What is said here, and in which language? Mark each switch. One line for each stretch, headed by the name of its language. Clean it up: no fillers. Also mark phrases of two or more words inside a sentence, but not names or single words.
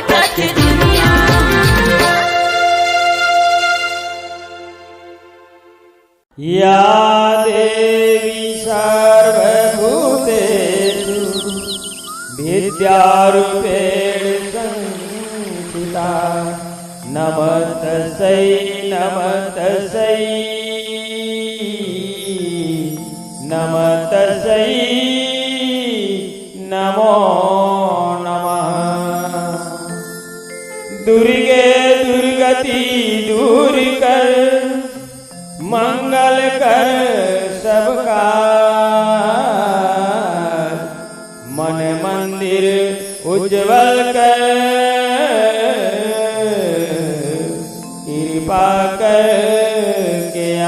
Hindi: देखे दुनिया।
Sanskrit: या देवी सर्वभूतेषु विद्यारूपेण संस्थिता नमस्तस्यै नमस्तस्यै नमस्तस्यै नमो नमः।
Hindi: दुर्गे दुर्गति दूर कर मंगल कर सबका मन मंदिर उज्जवल कर कृपा कर के